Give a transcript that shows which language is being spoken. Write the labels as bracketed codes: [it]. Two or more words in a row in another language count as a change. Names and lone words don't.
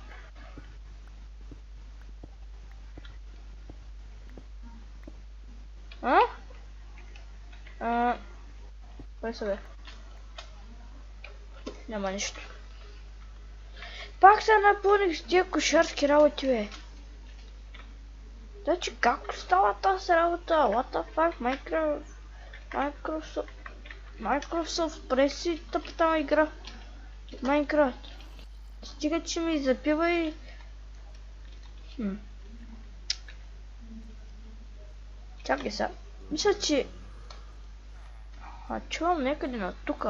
[bg] Кой са, бе? Няма нищо. Пак се напълних с тия кошарски работи, бе. Значи как става тази работа? [en] What the fuck? [bg] Microsoft преси тъпата игра. Minecraft. Стига, че ми запива и... Чакай сега. Мисля, че... чувам някъде на тука.